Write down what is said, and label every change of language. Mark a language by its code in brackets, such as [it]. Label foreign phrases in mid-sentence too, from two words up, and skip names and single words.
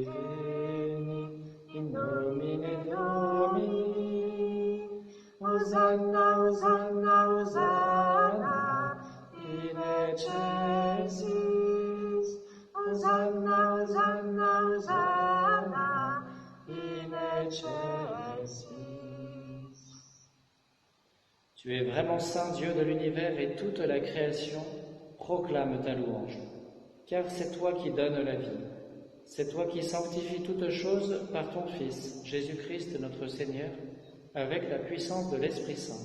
[la] veni in nomine Domini, Hosanna, Hosanna, Hosanna, in excelsis, Hosanna, Hosanna, Hosanna, in excelsis. [fr] Tu es vraiment saint Dieu de l'univers et toute la création proclame ta louange, car c'est toi qui donnes la vie. C'est toi qui sanctifies toutes choses par ton Fils, Jésus-Christ notre Seigneur, avec la puissance de l'Esprit Saint.